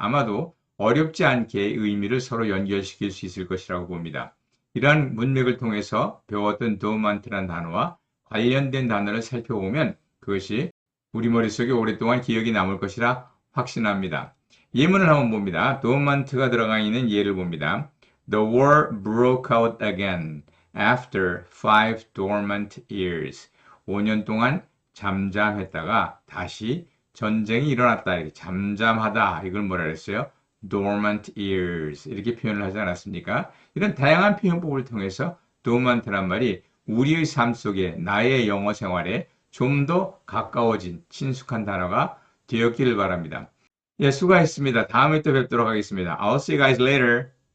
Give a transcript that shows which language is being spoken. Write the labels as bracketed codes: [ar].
[ko] 아마도 어렵지 않게 의미를 서로 연결시킬 수 있을 것이라고 봅니다. 이러한 문맥을 통해서 배웠던 dormant라는 단어와 관련된 단어를 살펴보면 그것이 우리 머릿속에 오랫동안 기억이 남을 것이라 확신합니다. 예문을 한번 봅니다. dormant가 들어가 있는 예를 봅니다. [en] The war broke out again after 5 dormant years. [ko] 5년 동안 잠잠했다가 다시 전쟁이 일어났다. 이렇게 잠잠하다. 이걸 뭐라 그랬어요? [en] dormant years. [ko] 이렇게 표현을 하지 않았습니까? 이런 다양한 표현법을 통해서 dormant란 말이 우리의 삶 속에 나의 영어 생활에 좀 더 가까워진 친숙한 단어가 되었기를 바랍니다. 예, 수고하셨습니다. 다음에 또 뵙도록 하겠습니다. [en] I'll see you guys later.